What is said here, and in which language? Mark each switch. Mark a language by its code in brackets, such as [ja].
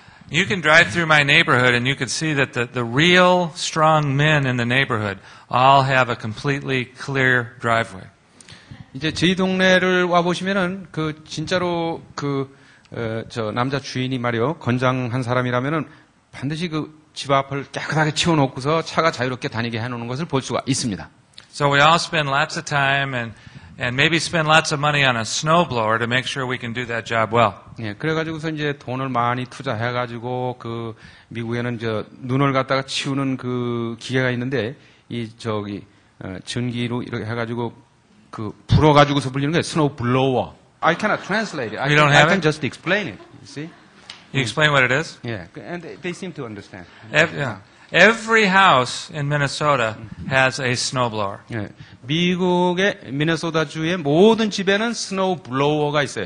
[en] You can drive through my neighborhood and you can see that the real strong men in the neighborhood all have a completely clear driveway. [ko] 이제 저희 동네를 와 보시면은 그 진짜로 저 남자 주인이 말이요 건장한 사람이라면은 반드시 그 집 앞을 깨끗하게 치워놓고서 차가 자유롭게 다니게 해놓는 것을 볼 수가 있습니다. [en] So we all spend lots of time and maybe spend lots of money on a snowblower to make sure we can do that job well. [ko] 예, 그래가지고서 이제 돈을 많이 투자해가지고 그 미국에는 저 눈을 갖다가 치우는 그 기계가 있는데 이 전기로 이렇게 해가지고 그 불어가지고서 불리는 게 스노우 블로워. [en] I cannot translate it. You don't I have can it? just explain it. You see? You explain what it is? Yeah, and they seem to understand. Yeah. Every house in Minnesota has a snowblower. [ko] 예, 미국의 미네소다주의 모든 집에는 스노우 블로워가 있어요.